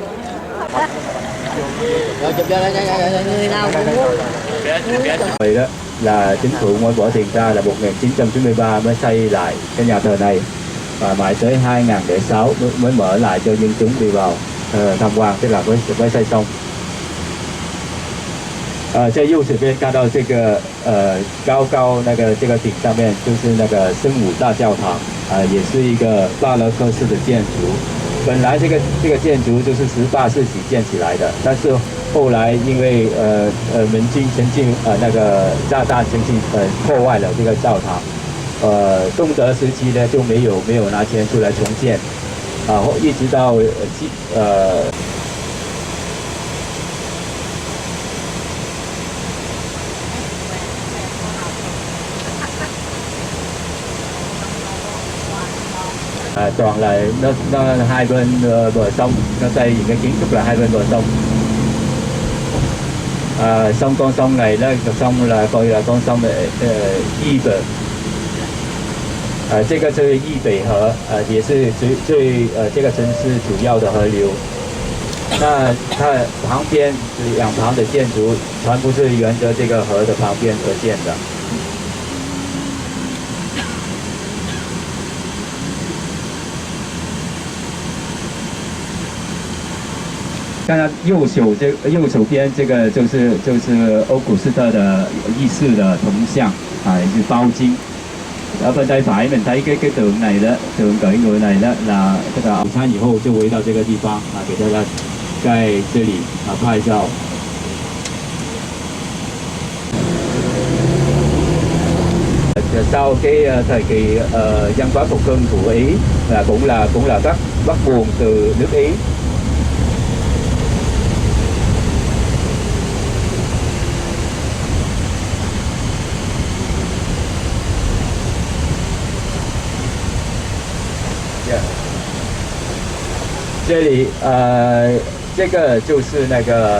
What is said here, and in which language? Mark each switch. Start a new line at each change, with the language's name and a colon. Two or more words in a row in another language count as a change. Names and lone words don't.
Vietnamese: Rồi chụp cho người nào cũng muốn. Vậy đó, là chính phủ mới bỏ tiền ra là 1993 mới xây lại cái nhà thờ này, và mãi tới 2006 mới mở lại cho dân chúng đi vào tham quan, tức là mới xây xong.
Chinese: 在右手边看到这个高高那个这个顶上面就是那个圣母大教堂，也是一个巴洛克式的建筑。本来这个建筑就是18世纪建起来的，但是后来因为明清曾经那个炸弹曾经破坏了这个教堂，东德时期呢就没有拿钱出来重建，一直到
Vietnamese: toàn là nó hai bên bờ sông, nó xây những cái kiến trúc là hai bên bờ sông. Con sông này đó, sông là gọi là con sông Yi Bể.
Chinese: 这个是易北河，也是最这个城市主要的河流。那它旁边两旁的建筑全部是沿着这个河的旁边而建的。看到右手边这个就是欧古斯特的意式的铜像，也是包金。
Vietnamese: ở bên tay phải mình thấy cái tượng này đó, tượng cởi ngựa này đó là tức là
Chinese: 午餐以后就围到这个地方给大家在这里拍照。
Vietnamese: Sau cái thời kỳ văn hóa phục hưng của Ý là cũng là bắt nguồn từ nước Ý.
English: Yeah.
Chinese: 这里这个就是那个